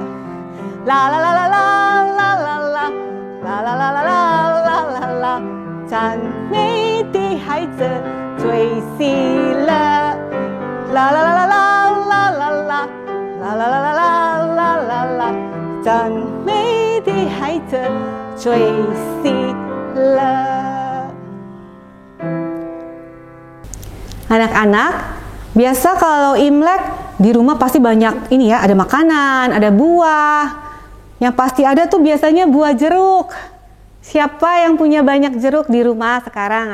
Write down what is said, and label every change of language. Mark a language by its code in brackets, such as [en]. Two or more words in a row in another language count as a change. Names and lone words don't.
[zh] 啦啦啦啦啦啦啦啦，啦啦啦啦啦啦啦啦，赞美的孩子最喜乐。啦啦啦啦啦啦啦啦，啦啦啦啦啦啦啦啦，赞美的孩子最喜乐。 [id] Anak-anak, biasa kalau Imlek di rumah pasti banyak ini ya, ada makanan, ada buah. Yang pasti ada tuh biasanya buah jeruk. Siapa yang punya banyak jeruk di rumah sekarang?